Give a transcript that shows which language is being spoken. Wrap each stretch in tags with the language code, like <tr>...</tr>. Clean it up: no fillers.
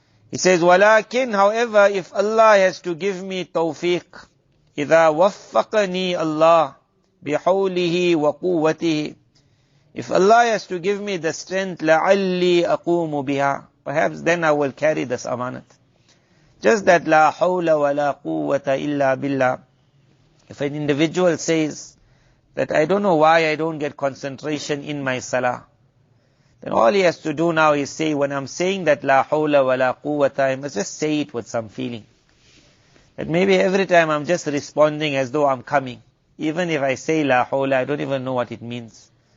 <en>He says,</en> <ar>وَلَكِنْ,</ar> <en>however, if Allah has to give me tawfiq,</en> <ar>إِذَا وَفَّقَنِي اللَّهِ بِحَوْلِهِ وَقُوَّتِهِ,</ar> <en>if Allah has to give me the strength,</en> <ar>لَعَلِّي أَقُومُ بِهَا,</ar> <en>perhaps then I will carry this amanat. Just that</en> <ar>لَا حَوْلَ وَلَا قُوَّةَ إِلَّا بِاللَّهِ.</ar> <en>If an individual says that I don't know why I don't get concentration in my salah, then all he has to do now is say, when I'm saying that</en> <ar>لَا حَوْلَ وَلَا قُوَّةَ,</ar> <en>I must just say it with some feeling. That maybe every time I'm just responding as though I'm coming. Even if I say La hawla, I don't even know what it means.</en>